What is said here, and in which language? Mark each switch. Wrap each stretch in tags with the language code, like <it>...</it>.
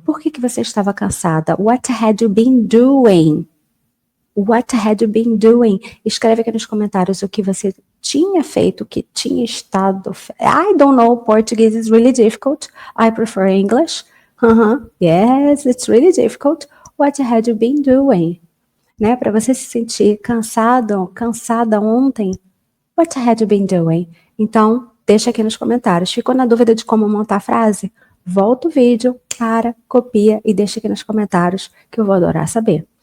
<pt>Por que você estava cansada?</pt> <en>What had you been doing? What had you been doing?</en> <pt>Escreve aqui nos comentários o que você tinha feito, o que tinha estado...</pt> <en>I don't know, Portuguese is really difficult. I prefer English. Yes, it's really difficult. What had you been doing? Né?</en> <pt>Para você se sentir cansado, cansada ontem.</pt> <en>What had you been doing?</en> <pt>Então, deixa aqui nos comentários. Ficou na dúvida de como montar a frase? Volta o vídeo, para, copia e deixa aqui nos comentários que eu vou adorar saber.</pt>